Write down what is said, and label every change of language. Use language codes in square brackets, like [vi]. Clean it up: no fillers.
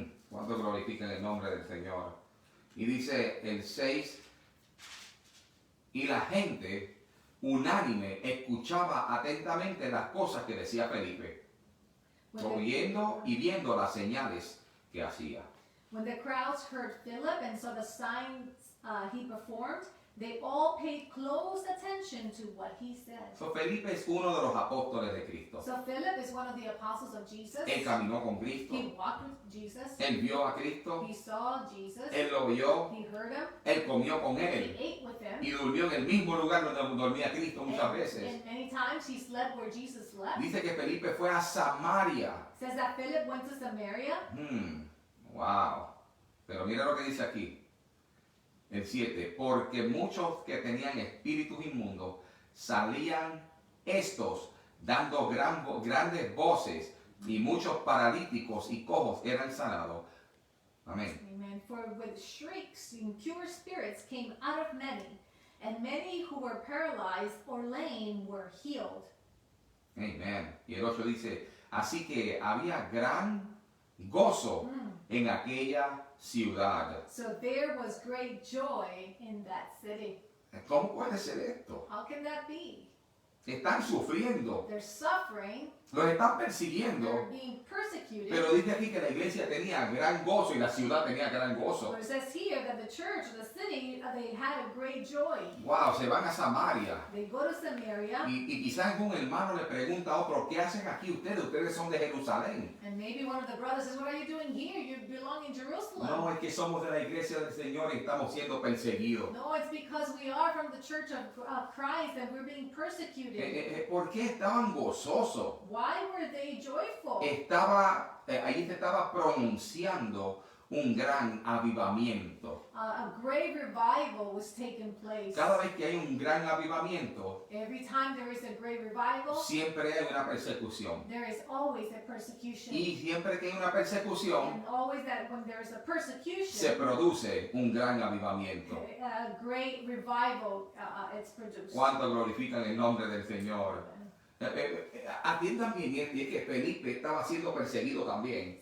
[es] Cuando glorifican el nombre del Señor. Y dice el 6, y la gente unánime escuchaba atentamente las cosas que decía Felipe, oyendo y viendo las señales que hacía. [en] When the crowds heard Philip and saw the signs he performed, they all paid close attention to what he said. [es] So, Felipe es uno de los apóstoles de Cristo. [en] So Philip is one of the apostles of Jesus. [es] Él caminó con Cristo, [en] He walked with Jesus. [es] él vio a Cristo, [en] He saw Jesus. [es] él lo vio, [en] He heard him. [es] él comió con [en] He [es] él [en] ate with him. [es] y durmió en el mismo lugar donde dormía Cristo muchas veces. [en] And many times he slept where Jesus slept. [es] Dice que Felipe fue a Samaria. [en] Says that Philip went to Samaria. Wow. [es] Pero mira lo que dice aquí. El 7. Porque muchos que tenían espíritus inmundos salían estos dando grandes voces y muchos paralíticos y cojos eran sanados. Amén. [en] Amen. For with shrieks impure spirits came out of many, and many who were paralyzed or lame were healed. [es] Amén. Y el 8 dice, así que había gran gozo en aquella ciudad. [en] So there was great joy in that city. [es] ¿Cómo puede ser esto? [en] How can that be? [es] Están sufriendo, [en] They're suffering, [es] los están persiguiendo, [en] they're being persecuted. [es] pero dice aquí que la iglesia tenía gran gozo y la ciudad tenía gran gozo. [en] But it says here that the church, the city, they had a great joy. [es] Wow, se van a Samaria. [en] They go to Samaria, [es] Y quizás algún hermano le pregunta a otro, ¿qué hacen aquí ustedes? Ustedes son de Jerusalén. [en] and maybe one of the brothers says, what are you doing here? You belong in Jerusalem. [es] No, es que somos de la iglesia del Señor y estamos siendo perseguidos. [en] No, it's because we are from the church of Christ and we're being persecuted. [es] ¿Por qué estaban gozosos? [en] Why were they joyful? [es] Ahí se estaba pronunciando un gran avivamiento. [en] A great revival was taking place. [es] Cada vez que hay un gran avivamiento, [en] Every time there is a great revival, [es] siempre hay una persecución. [en] there is always a persecution. [es] Y siempre que hay una persecución, [en] And always that when there is a [es] se [en] persecution, [es] produce un gran avivamiento. [en] a great revival it's produced. [es] ¿Cuánto glorifican el nombre del Señor? Atiendan bien, y es que Felipe estaba siendo perseguido también.